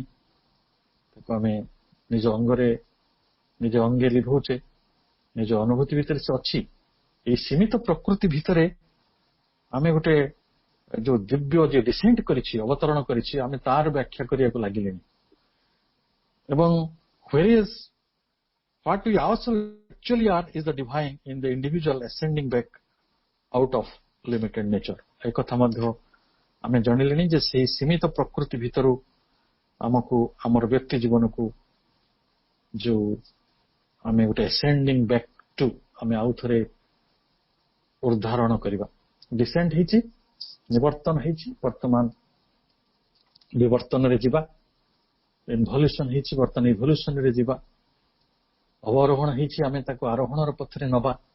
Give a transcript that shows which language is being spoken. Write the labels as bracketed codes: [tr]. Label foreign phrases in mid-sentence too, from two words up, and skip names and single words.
[or] ତାକୁ ଆମେ ନିଜ ଅଙ୍ଗେ ଲିଭଉଛେ, ନିଜ ଅନୁଭୂତି ଭିତରେ ସେ ଅଛି। ଏଇ ସୀମିତ ପ୍ରକୃତି ଭିତରେ ଆମେ ଗୋଟେ ଯୋଉ ଦିବ୍ୟ ଯେ ଡିସେଣ୍ଟ କରିଛି, ଅବତରଣ କରିଛି, ଆମେ ତାର ବ୍ୟାଖ୍ୟା କରିବାକୁ ଲାଗିଲେଣି। [en] ଏବଂ whereas what we ourselves actually are is the divine in the individual ascending back out of limited nature. [or] এই କଥା ମଧ୍ୟ ଆମେ ଜାଣିଲେଣି ଯେ ସେହି ସୀମିତ ପ୍ରକୃତି ଭିତରୁ ଆମକୁ, ଆମର ବ୍ୟକ୍ତି ଜୀବନକୁ ଯୋଉ ଆମେ ଗୋଟେ [en] ascending back to, [or] ଆମେ ଆଉ ଥରେ ଉଦ୍ଧାରଣ କରିବା। ଡିସେଣ୍ଟ ହେଇଛି, ନିବର୍ତ୍ତନ ହେଇଛି, ବର୍ତ୍ତମାନ ବିବର୍ତ୍ତନରେ ଯିବା। ଇନଭଲ୍ୟୁସନ ହେଇଛି, ବର୍ତ୍ତମାନ ଇଭଲ୍ୟୁସନରେ ଯିବା। ଅବରୋହଣ ହେଇଛି, ଆମେ ତାକୁ ଆରୋହଣର ପଥରେ ନବା।